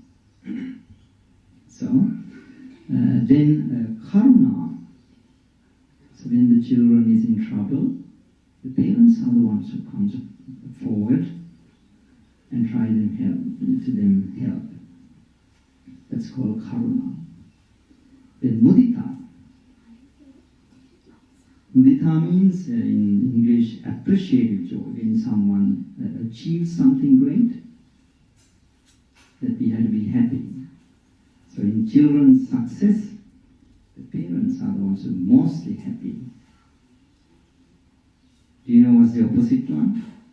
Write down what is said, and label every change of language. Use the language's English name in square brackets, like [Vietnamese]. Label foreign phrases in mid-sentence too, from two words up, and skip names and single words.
[English] So, then karuna. So when the children is in trouble, the parents are the ones who comes forward and try to them help. That's called karuna. Then mudita. Mudita means in English appreciative joy. When someone achieves something great, that we have to be happy. So in children's success, the parents are the ones who are mostly happy. Do you know what's the opposite one?